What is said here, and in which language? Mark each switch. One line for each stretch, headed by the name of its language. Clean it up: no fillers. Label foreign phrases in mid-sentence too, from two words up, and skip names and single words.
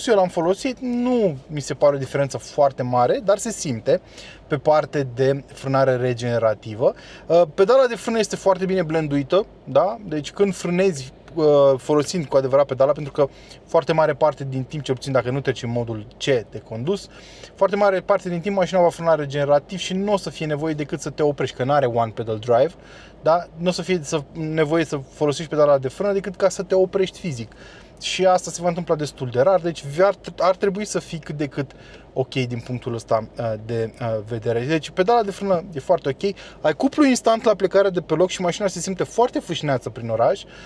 Romanian: Eu l-am folosit, nu mi se pare o diferență foarte mare, dar se simte pe parte de frânare regenerativă. Pedala de frână este foarte bine blenduită, da? Deci când frânezi folosind cu adevărat pedala, pentru că foarte mare parte din timp, ce obțin dacă nu treci în modul C de condus, foarte mare parte din timp mașina va frâna regenerativ și nu o să fie nevoie decât să te oprești, că nu are
English: one pedal drive,
Romanian: da? Nu o să fie nevoie să folosești pedala de frână decât ca să te oprești fizic. Și asta se va întâmpla destul de rar, deci ar trebui să fii cât de cât ok din punctul ăsta de vedere. Deci pedala de frână e foarte ok, ai cuplu instant la plecarea de pe loc și mașina se simte foarte fâșneață prin oraș.